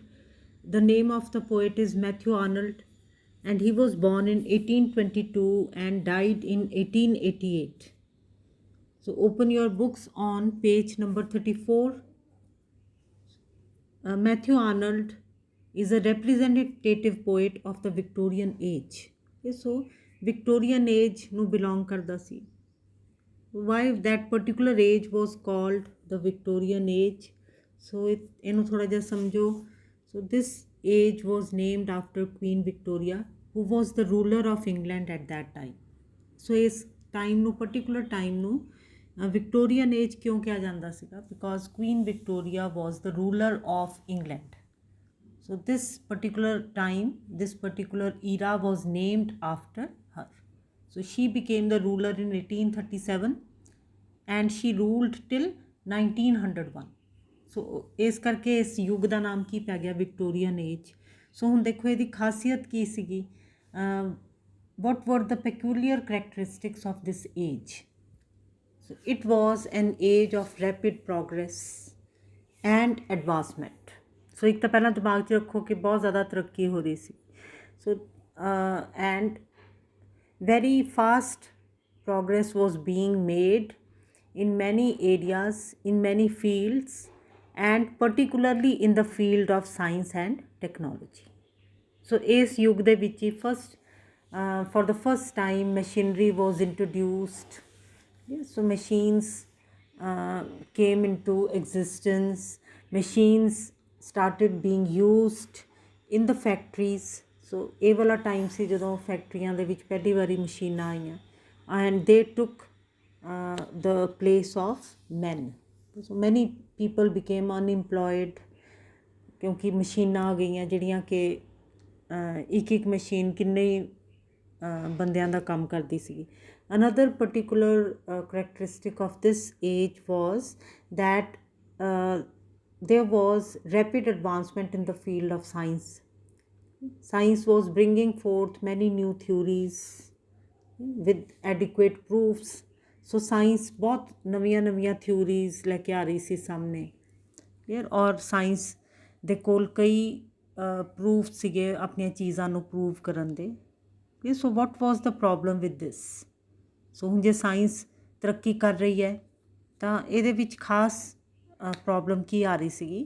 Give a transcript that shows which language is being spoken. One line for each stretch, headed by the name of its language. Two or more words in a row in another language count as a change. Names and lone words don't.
English: The name of the poet is Matthew Arnold, and he was born in 1822 and died in 1888. So open your books on page number 34. Matthew Arnold is a representative poet of the Victorian age. Okay, so Victorian age
Punjabi: ਨੂੰ belong ਕਰਦਾ ਸੀ.
English: Why that particular age was called the Victorian age?
Punjabi: So ਇਹਨੂੰ ਥੋੜਾ ਜਿਹਾ ਸਮਝੋ.
English: So this age was named after Queen Victoria, who was the ruler of England at that time.
Punjabi: So ਇਸ ਟਾਈਮ ਨੂੰ particular ਟਾਈਮ ਨੂੰ
English: Victorian age
Punjabi: ਕਿਉਂ ਕਿਹਾ ਜਾਂਦਾ ਸੀਗਾ?
English: because Queen Victoria was the ruler of England. So this particular time, this particular era was named after her. So she became the ruler in 1837 and she ruled till 1901.
Punjabi: So ਇਸ ਕਰਕੇ ਇਸ ਯੁੱਗ ਦਾ ਨਾਮ ਕੀ ਪੈ ਗਿਆ?
English: Victorian age.
Punjabi: ਸੋ ਹੁਣ ਦੇਖੋ ਇਹਦੀ ਖਾਸੀਅਤ ਕੀ ਸੀਗੀ?
English: what were the peculiar characteristics of this age? So it was an age of rapid progress and advancement.
Punjabi: So ਇੱਕ ਤਾਂ ਪਹਿਲਾਂ ਦਿਮਾਗ 'ਚ ਰੱਖੋ ਕਿ ਬਹੁਤ ਜ਼ਿਆਦਾ ਤਰੱਕੀ ਹੋ ਰਹੀ ਸੀ.
English: So and very fast progress was being made in many areas, in many fields, and particularly in the field of science and technology. So
Punjabi: ਇਸ ਯੁੱਗ ਦੇ ਵਿੱਚ ਹੀ
English: for the first time machinery was introduced. So machines came into existence. Machines started being used in the factories.
Punjabi: So ਇਹ ਵਾਲਾ ਟਾਈਮ ਸੀ ਜਦੋਂ ਫੈਕਟਰੀਆਂ ਦੇ ਵਿੱਚ ਪਹਿਲੀ ਵਾਰੀ ਮਸ਼ੀਨਾਂ ਆਈਆਂ
English: and they took the place of men. So many people became unemployed
Punjabi: ਕਿਉਂਕਿ ਮਸ਼ੀਨਾਂ ਆ ਗਈਆਂ ਜਿਹੜੀਆਂ ਕਿ ਇੱਕ ਮਸ਼ੀਨ ਕਿੰਨੇ ਬੰਦਿਆਂ ਦਾ ਕੰਮ ਕਰਦੀ ਸੀਗੀ.
English: Another particular characteristic of this age was that there was rapid advancement in the field of science. Science was bringing forth many new theories with adequate proofs. So science
Punjabi: बहुत ਨਵੀਆਂ theories ਲੈ ਕੇ ਆ ਰਹੀ ਸੀ ਸਾਹਮਣੇ. ਔਰ ਸਾਇੰਸ ਦੇ ਕੋਲ ਕਈ ਪ੍ਰੂਫ ਸੀਗੇ ਆਪਣੀਆਂ ਚੀਜ਼ਾਂ ਨੂੰ ਪ੍ਰੂਵ ਕਰਨ ਦੇ.
English: so what was the problem with this?
Punjabi: ਸੋ ਹੁਣ ਜੇ ਸਾਇੰਸ ਤਰੱਕੀ ਕਰ ਰਹੀ ਹੈ ਤਾਂ ਇਹਦੇ ਵਿੱਚ ਖਾਸ ਪ੍ਰੋਬਲਮ ਕੀ ਆ ਰਹੀ ਸੀਗੀ?